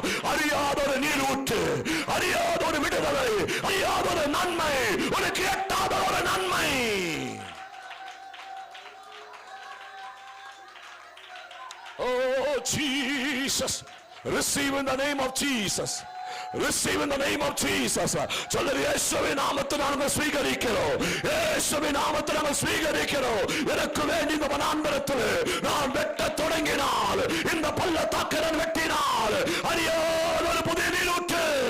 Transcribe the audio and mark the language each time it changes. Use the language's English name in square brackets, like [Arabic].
[Tamil] அறியாதொரு நீர் ஊற்று, அறியாதொரு விடுதலை, அறியாதொரு நன்மை, உனக்கு எட்டாத ஒரு நன்மை. [English] Oh Jesus, receive in the name of Jesus. Receive in the name of Jesus. [Tamil] சொல்லுங்க, இயேசுவின் நாமத்தில் நாங்கள் ஸ்வீகரிக்கிறோம். இயேசுவின் நாமத்தில் நாங்கள் ஸ்வீகரிக்கிறோம். எனக்கு வேண்டிய இந்த வனாந்தரத்தில் நான் வெட்ட தொடங்கினால், இந்த பள்ளத்தாக்கை நான் வெட்டினால், அறியாத ஒரு புதிய நீரூற்று.